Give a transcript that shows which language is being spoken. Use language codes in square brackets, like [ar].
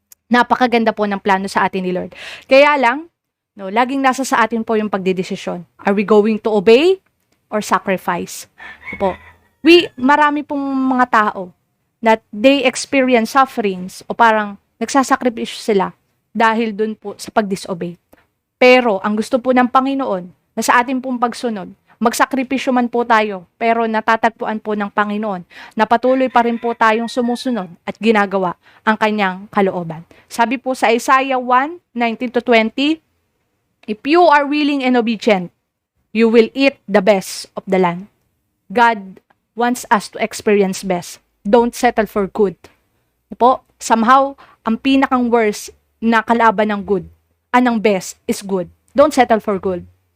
[tl] Napakaganda po ng plano sa atin ni Lord. Kaya lang, no, laging nasa sa atin po yung pagdedesisyon. [en] Are we going to obey or sacrifice? [tl] Po. Marami pong mga tao that they experience sufferings o parang nagsasakripisyo sila dahil dun po sa pag-disobey. Pero ang gusto po ng Panginoon na sa atin pong pagsunod, magsakripisyo man po tayo, pero natatagpuan po ng Panginoon na patuloy pa rin po tayong sumusunod at ginagawa ang kanyang kalooban. [en] Sabi po sa Isaiah 1:19-20, if you are willing and obedient, you will eat the best of the land. God wants us to experience best. Don't settle for good. Po, somehow, ang pinakang worst na kalaban ng good, ng best is good. Don't settle for good.